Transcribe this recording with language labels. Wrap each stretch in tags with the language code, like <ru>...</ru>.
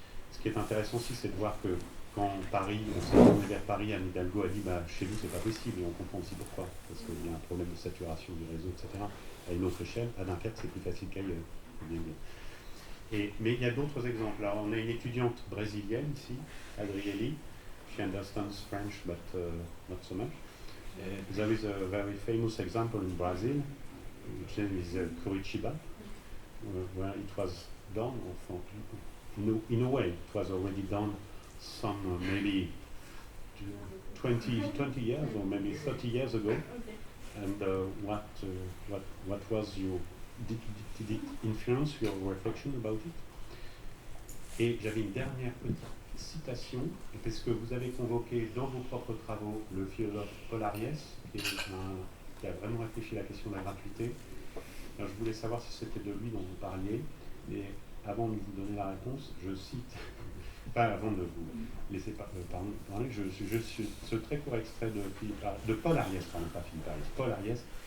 <fr>Ce qui est intéressant aussi, c'est de voir que quand Paris, on s'est tourné vers Paris, Anne Hidalgo a dit chez nous, c'est pas possible, et on comprend aussi pourquoi. Parce qu'il y a un problème de saturation du réseau, etc. À une autre échelle, à Dunkerque, c'est plus facile qu'ailleurs. Mais il y a d'autres exemples. Alors, on a une étudiante brésilienne ici, Adrieli.</fr> <en>She understands French, but not so much. There is a very famous example in Brazil, which is Curitiba, where it was done, in a way, it was already done some maybe 20 years or maybe 30 years ago. And what was your, did it influence your reflection about it?</en> <fr>Et j'avais une dernière petite citation, parce que vous avez convoqué dans vos propres travaux le philosophe Paul Ariès, qui a vraiment réfléchi à la question de la gratuité. Alors, je voulais savoir si c'était de lui dont vous parliez, et avant de vous donner la réponse, je cite, pas avant de vous laisser parler, je suis ce très court extrait de Paul Ariès, pardon, pas Philippe Ariès, Paul Ariès.</fr>